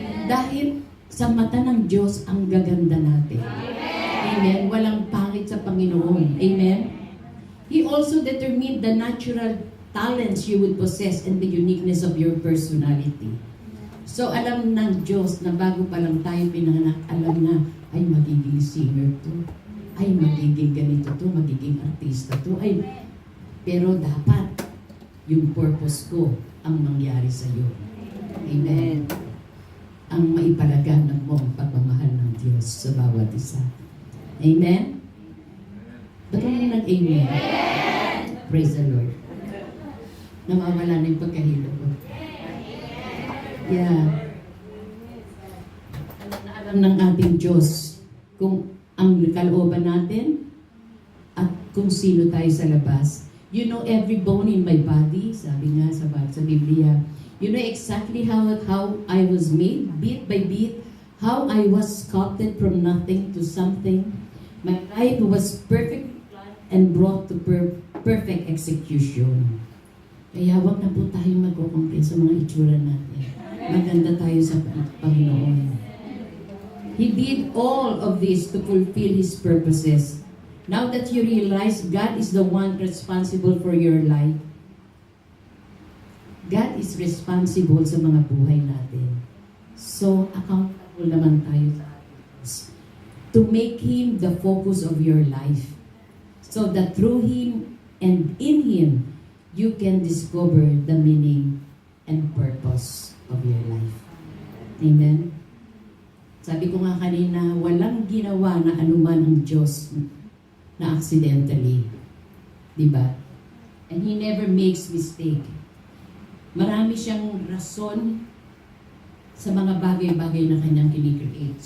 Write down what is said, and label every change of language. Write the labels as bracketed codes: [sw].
[tl] Dahil sa mata ng Diyos, ang gaganda natin. Amen? Walang pangit sa Panginoon. Amen? [en] He also determined the natural talents you would possess and the uniqueness of your personality. [tl] So alam ng Diyos na bago pa lang tayo pinanganak, alam na, ay magiging singer to. ay magiging ganito to, magiging artista to, ay, pero dapat yung purpose ko ang mangyari sa iyo. Amen. Ang maipalaganap mo ang pagmamahal ng Diyos sa bawat isa. Amen? Ba't mo nag-amen? [en] Praise the Lord. [tl] Namawala na yung pagkahilo ko. Yeah. Alam ng ating Diyos kung ang kalooban natin at kung sino tayo sa labas. [en] You know every bone in my body, [tl] sabi nga sa Biblia. [en] You know exactly how I was made, bit by bit, how I was sculpted from nothing to something. My life was perfectly planned and brought to perfect execution. [tl] Kaya wag na po tayong magkukumpli sa mga itsura natin. Maganda tayo sa Panginoon. [en] He did all of this to fulfill His purposes. Now that you realize God is the one responsible for your life, God is responsible [tl] sa mga buhay natin. [en] So, accountable [tl] naman tayo sa Diyos [en] to make Him the focus of your life. So that through Him and in Him, you can discover the meaning and purpose of your life. Amen? [tl] Sabi ko nga kanina, walang ginawa na anuman ang Diyos na accidentally. Diba? [en] And He never makes mistake. [tl] Marami siyang rason sa mga bagay-bagay na kanyang kinikreate.